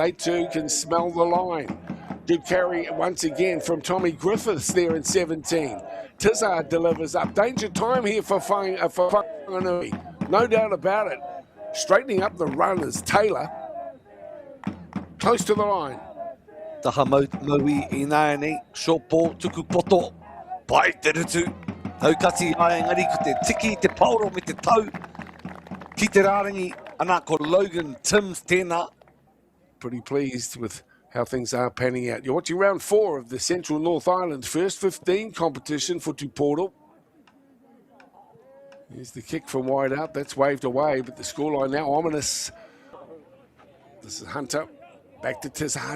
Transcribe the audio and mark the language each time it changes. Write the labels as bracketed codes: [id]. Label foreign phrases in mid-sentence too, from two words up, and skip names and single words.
[en] They too can smell the line. Good carry once again from Tommy Griffiths there in 17. Tizard delivers up. Danger time here for Whanganui. No doubt about it. Straightening up the run is Taylor. Close to the line. [mi] Taha maui I nāianei, [en] short ball, [mi] tuku poto, pai te rutu. Taukati ai engari ko te tiki, te pauro me te tau. Ki te rārangi, ana ko Logan Timms tēnā. [en] Pretty pleased with how things are panning out. You're watching round 4 of the Central North Island First 15 competition for Tuportal. Here's the kick from wide out. That's waved away, but the scoreline now ominous. This is Hunter. Back to Tizard.